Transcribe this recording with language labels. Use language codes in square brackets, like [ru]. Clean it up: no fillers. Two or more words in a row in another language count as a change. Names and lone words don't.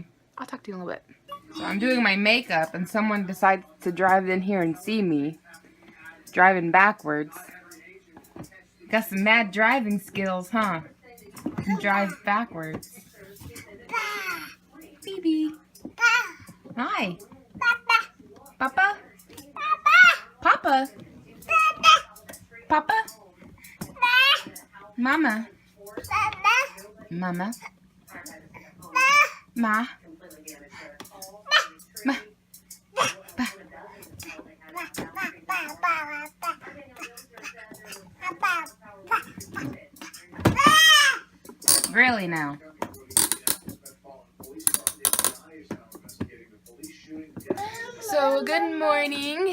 [en] I'll talk to you in a little bit. So I'm doing my makeup, and someone decides to drive in here and see me driving backwards. Got some mad driving skills, huh? And drives backwards. Phoebe. Hi. Papa? Papa? Papa? Mama? Mama? Ma? Ma. Ba. Really now? So good morning.